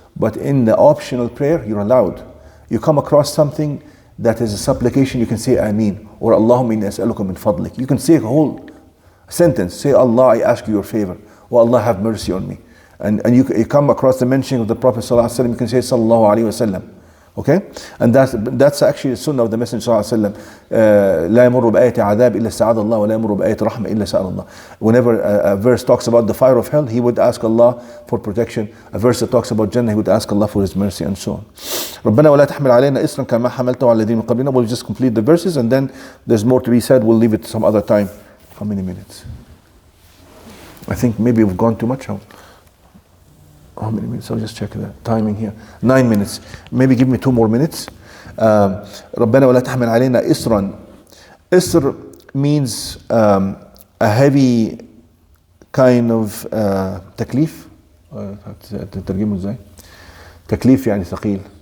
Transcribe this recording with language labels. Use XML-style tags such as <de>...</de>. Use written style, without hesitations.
<en>But in the optional prayer, you're allowed. You come across something that is a supplication, you can say Ameen, or</en> <ar>Allahumma inni as'aluka min fadlik.</ar> <en>You can say a whole sentence. Say, Allah, I ask you your favor. Oh Allah, have mercy on me. And you come across the mentioning of the Prophet ﷺ, you can say Sallallahu Alaihi Wasallam. Okay? And that's actually the sunnah of the Messenger ﷺ.</en> <ar>لا يمر بآية عذاب إلا استعاذ الله ولا يمر بآية رحمة إلا سأل الله.</ar> <en>Whenever a verse talks about the fire of hell, he would ask Allah for protection. A verse that talks about Jannah, he would ask Allah for his mercy, and so on.</en> <ar>ربنا ولا تحمل علينا إصرا كما حملته على الذين من قبلنا.</ar> <en>We'll just complete the verses, and then there's more to be said. We'll leave it some other time. How many minutes? I think maybe we've gone too much. How many minutes? I'll just check the timing here. 9 minutes. Maybe give me 2 more minutes.</en> <ar>ربنا ولا تحمل علينا إصرا.</ar> <en>إصر means a heavy kind of تكليف.</en> <ar>تترجمه ازاي؟ تكليف يعني ثقيل.</ar>